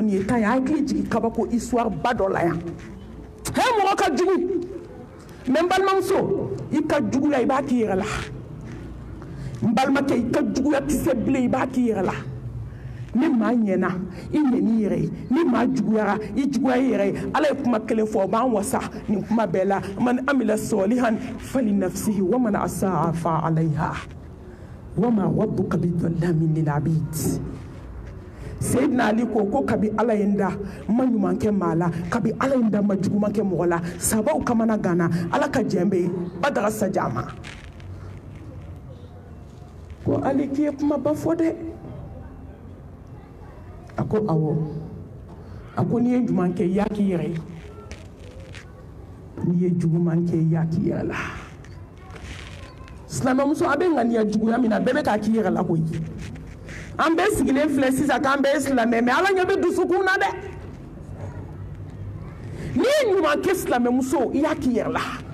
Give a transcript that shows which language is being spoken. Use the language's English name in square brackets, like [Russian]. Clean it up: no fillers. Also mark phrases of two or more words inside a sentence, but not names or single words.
[Bambara] nin ye tan ye a hakili jigin kabako histoire ba dɔ la yan mɔgɔ ka jugu mais n balimamuso i ka juguya i b'a k'i yɛrɛ la n balimakɛ i ka juguya tɛ se bilen i b'a k'i yɛrɛ la ni maa ɲɛna i ɲɛn'i yɛrɛ ye ni maa juguyara i juguya i yɛrɛ ye ala ye kuma kelen fɔ o b'an wasa nin kuma bɛɛ la [Arabic] مَنْ عَمِلَ صَالِحًا فَلِنَفْسِهِ وَمَنْ أَسَاءَ فَعَلَيْهَا وَمَا رَبُّكَ بِظَلَّامٍ لِلْعَبِيدِ [Bambara] Seydina Ali ko kabi ala ye n da ma ɲuman kɛ maa la kabi ala ye n da ma juguman kɛ mɔgɔ la sabaw kamana gana ala ka jɛn bɛ badara saja ma ko Ali k'i ye kumaba fɔ dɛ a ko awɔ a ko n'i ye ɲuman kɛ i y'a k'i yɛrɛ ye n'i ye juguman kɛ i y'a k'i yɛrɛ la silamɛmuso a bɛ ŋaniya juguya min na bɛɛ bɛ k'a k'i yɛrɛ la koyi an bɛɛ sigilen filɛ sisan k'an bɛɛ silamɛ mais ala ɲɛ bɛ dusukun na dɛ n'i ye ɲuman kɛ silamɛmuso i y'a k'i yɛrɛ la